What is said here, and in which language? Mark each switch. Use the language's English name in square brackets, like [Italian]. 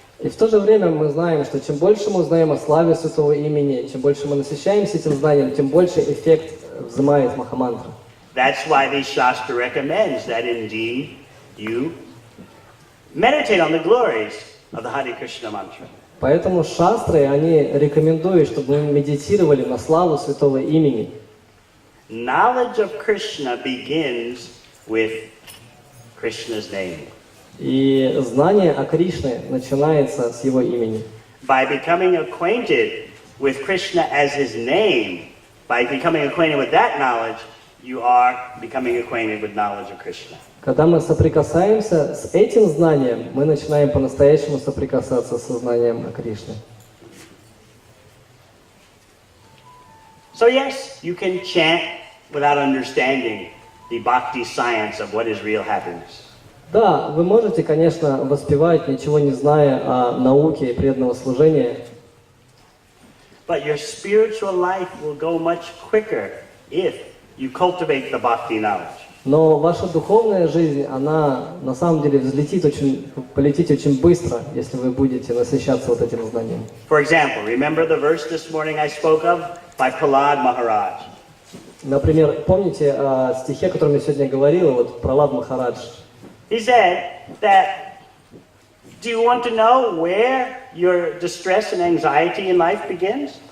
[Russian] И в то же время мы знаем, что чем больше мы узнаем о славе Святого Имени, чем больше мы насыщаемся этим знанием, тем больше эффект взимает Махамантра. [English] That's why the Shastra recommends that indeed you meditate on the glories of the Hare Krishna mantra. [Russian] Поэтому шастры, они рекомендуют, чтобы мы медитировали на славу Святого Имени. [English] Knowledge of Krishna begins with Krishna's name. [Russian] И знание о Кришне начинается с его имени. [English] By becoming acquainted with Krishna as his name, by becoming acquainted with that knowledge, you are becoming acquainted with knowledge of Krishna. [Russian] Когда мы соприкасаемся с этим знанием, мы начинаем по-настоящему соприкасаться со знанием о Кришне. [English] So yes, you can chant without understanding the bhakti science of what is real happiness. [Russian] Да, вы можете, конечно, воспевать, ничего не зная о науке и преданного служения. [English] But your spiritual life will go much quicker if you cultivate the bhakti knowledge. [Russian] Но ваша духовная жизнь, она на самом деле полетит очень быстро, если вы будете насыщаться вот этим знанием. [English] For example, remember the verse this morning I spoke of by Prahlad Maharaj? [Russian] Например, помните о стихе, о котором я сегодня говорил, вот Пралад Махарадж? [English] He said that, do you want to know where your distress and anxiety in life begins?